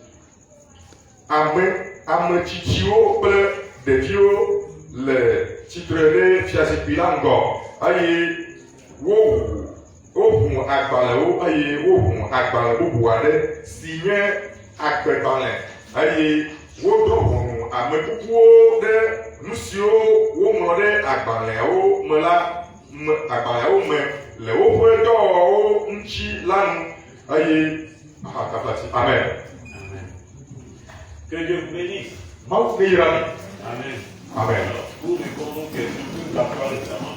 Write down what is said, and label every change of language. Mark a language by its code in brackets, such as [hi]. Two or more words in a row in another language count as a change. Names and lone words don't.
[ee] ame tsitsiwo kple ɖeviwo le tsitre ɖe fiazikpui la ŋgɔ eye woʋu agbalẽwo eye woʋu agbalẽ bubu aɖe si nye agbegbalẽ eye woɖo ʋɔnu ame kukuwo ɖe nu siwo woŋlɔ ɖe agbalẽawo me le woƒe dɔwɔwɔwo ŋuti la nu eye amen. [fr] Que Dieu vous bénisse. [ee] Mawu keyra mi. Amen. Amen. [fr] Nous répondons que nous avons récemment.